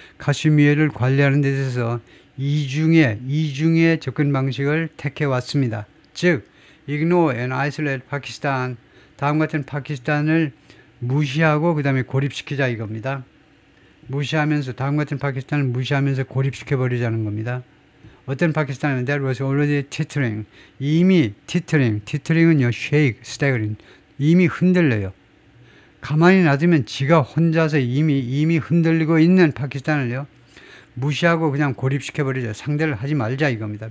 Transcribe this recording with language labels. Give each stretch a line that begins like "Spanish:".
Korean: 카시미르를 관리하는 데 있어서 이중의 접근 방식을 택해 왔습니다.
English: 즉, ignore and isolate Pakistan.
Korean: 다음 같은 파키스탄을 무시하고 그 다음에 고립시키자 이겁니다. 다음 같은 파키스탄을 무시하면서 고립시켜 버리자는 겁니다. 어떤 파키스탄은
English: that was already teetering.
Korean: 이미
English: teetering은요, shake, staggering.
Korean: 이미 흔들려요. 가만히 놔두면 지가 혼자서 이미 흔들리고 있는 파키스탄을요, 무시하고 그냥 고립시켜버리죠. 상대를 하지 말자 이겁니다.